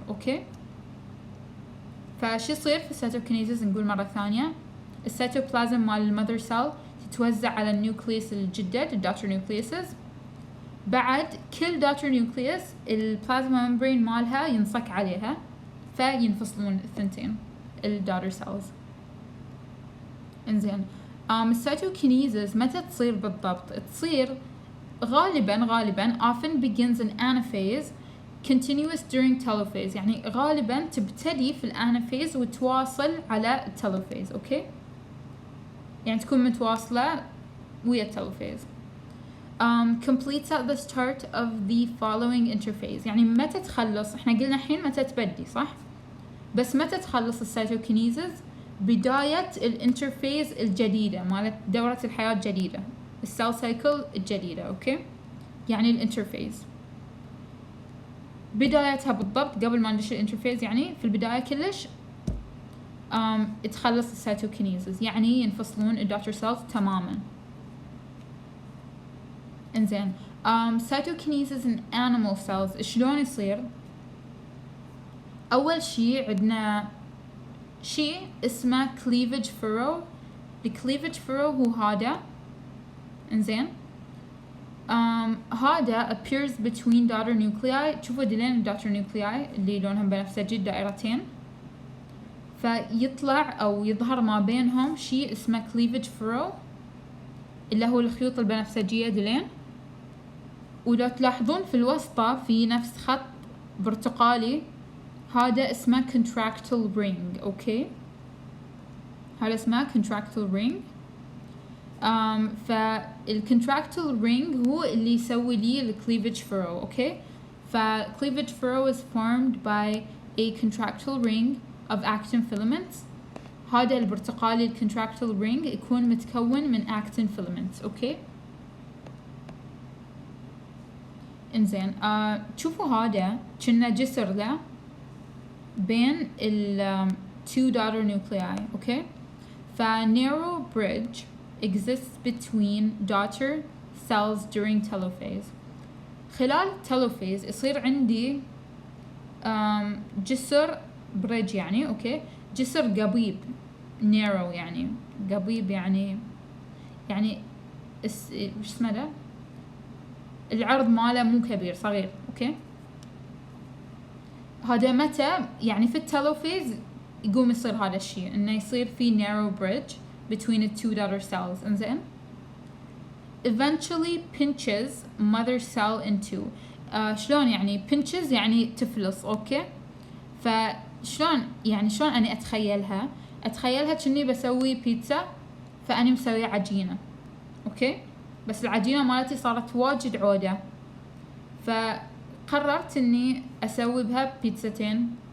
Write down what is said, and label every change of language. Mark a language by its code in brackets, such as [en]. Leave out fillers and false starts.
[ar] اوكي فشو يصير في الcytokinesis؟ نقول مرة ثانية الcytoplasm مال المذر سيل تتوزع على النيوكليوس الجدد الدوتر نيوكليوسز. بعد كل دوتر نيوكليوس البلازما ممبرين مالها ينصك عليها فينفصلون الثنتين الدوتر سيلز. انزين الcytokinesis متى تصير بالضبط؟ تصير غالبا [en] often begins in anaphase continuous during telophase. [ar] يعني غالبا تبتدي في الانافيز وتواصل على التلوفيز. اوكي يعني تكون متواصلة ويا التلوفيز. [en] completes at the start of the following interphase. [ar] يعني متى تخلص؟ احنا قلنا الحين متى تبدي صح؟ بس متى تخلص الcytokinesis؟ بداية الانترفيز الجديدة مالت دورة الحياة الجديدة السيل سايكل الجديدة. اوكي يعني الانترفيز بدايتها بالضبط قبل ما ندش الانترفيز يعني في البداية كلش تخلص الcytokinesis يعني ينفصلون الدوتر سيلز تماما. انزين [en] cytokinesis in animal cells [ar] شلون يصير؟ أول شي عندنا شيء اسمه cleavage furrow. الcleavage furrow هو هذا. [en] انزين هذا appears between daughter nuclei. [ar] تشوفوا دلين daughter nuclei اللي لونهم بنفسجي دائرتين فيطلع أو يظهر ما بينهم شيء اسمه cleavage furrow اللي هو الخيوط البنفسجية دلين. ولو تلاحظون في الوسطى في نفس خط برتقالي هذا اسمه contractile ring. اوكي هذا اسمه contractile ring. فالcontractile ring هو اللي يسوي لي cleavage furrow. [en] Okay cleavage furrow is formed by a contractile ring of actin filaments. [ar] هذا البرتقالي contractile ring يكون متكون من actin filaments. اوكي انزين شوفوا هذا كنا جسر له بين ال two daughter nuclei. [en] Okay narrow bridge exists between daughter cells during telophase. [ar] خلال telophase يصير عندي جسر بريدج يعني اوكي جسر قبيب narrow يعني قبيب يعني وش اسمه ده العرض ماله مو كبير صغير. اوكي هذا متى يعني في التلوفيز يقوم يصير هذا الشيء انه يصير في [en] narrow bridge between the two daughter cells. انزين eventually pinches mother cell in two. [ar] شلون يعني pinches يعني تفلص. اوكي، فشلون يعني شلون اني اتخيلها كني بسوي بيتزا، فاني مسوية عجينة. اوكي، بس العجينة مالتي صارت واجد عودة، فقررت اني اسوي بها بيتزتين.